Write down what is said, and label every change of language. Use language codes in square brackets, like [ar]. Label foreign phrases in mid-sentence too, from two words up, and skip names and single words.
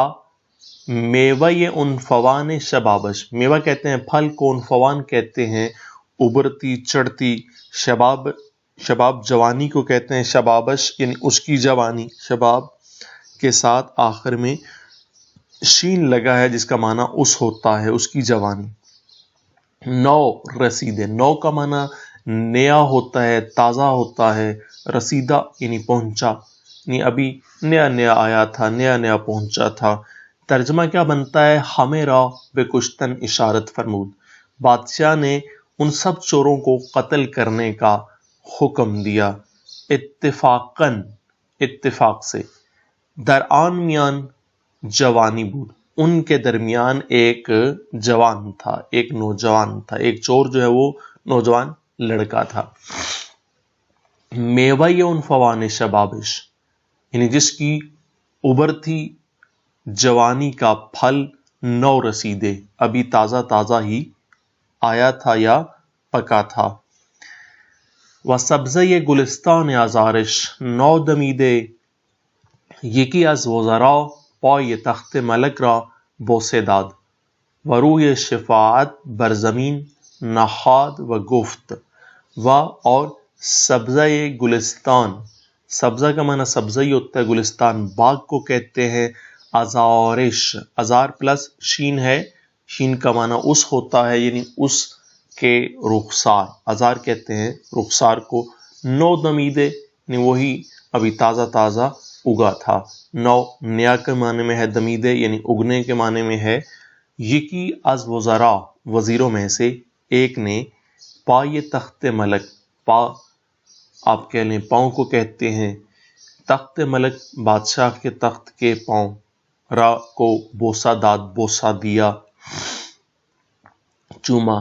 [fa] میوہ عنفوان شبابش، [ur] میوہ کہتے ہیں پھل کو، عنفوان کہتے ہیں ابھرتی چڑھتی، شباب، شباب جوانی کو کہتے ہیں، شبابش یعنی اس کی جوانی، شباب کے ساتھ آخر میں شین لگا ہے جس کا معنی اس ہوتا ہے، اس کی جوانی۔ [fa] نو رسیدے، [ur] نو کا معنی نیا ہوتا ہے، تازہ ہوتا ہے، رسیدہ یعنی پہنچا، یعنی ابھی نیا نیا آیا تھا، نیا نیا پہنچا تھا۔ ترجمہ کیا بنتا ہے؟ [fa] ہمیں را بے کشتن اشارت فرمود، [ur] بادشاہ نے ان سب چوروں کو قتل کرنے کا حکم دیا۔ اتفاقاً اتفاق سے. [fa] درآن میان جوانی بود, [ur] ان کے درمیان ایک جوان تھا, ایک نوجوان تھا, ایک چور جو ہے وہ نوجوان لڑکا تھا. [fa] میوہ ان فوان شبابش, [ur] یعنی جس کی ابھرتی جوانی کا پھل [fa] نو رسیدے, [ur] ابھی تازہ تازہ ہی آیا تھا یا پکا تھا. [fa] و سبزه گلستان آزارش نو دمیده, یکی از وزرا پای تخت ملک را بوسه داد و روی شفاعت بر زمین نهاد و گفت. و [ur] اور [fa] سبزه گلستان, [ur] سبزہ کا معنی سبزہ ہی ہوتا ہے, گلستان باغ کو کہتے ہیں. آزارش, آزار پلس شین ہے, شین کا معنی اس ہوتا ہے, یعنی اس کے رخسار, آزار کہتے ہیں رخسار کو. [fa] نو دمیدے [ur] یعنی وہی ابھی تازہ تازہ اگا تھا. نو نیا کے معنی میں ہے, دمیدے یعنی اگنے کے معنی میں ہے. [fa] یکی از وزراء, [ur] وزیروں میں سے ایک نے, [fa] پائے تخت ملک, [ur] پا آپ کہہ لیں پاؤں کو کہتے ہیں, تخت ملک بادشاہ کے تخت کے پاؤں, را کو [fa] بوسا داد, [ur] بوسا دیا, چوما.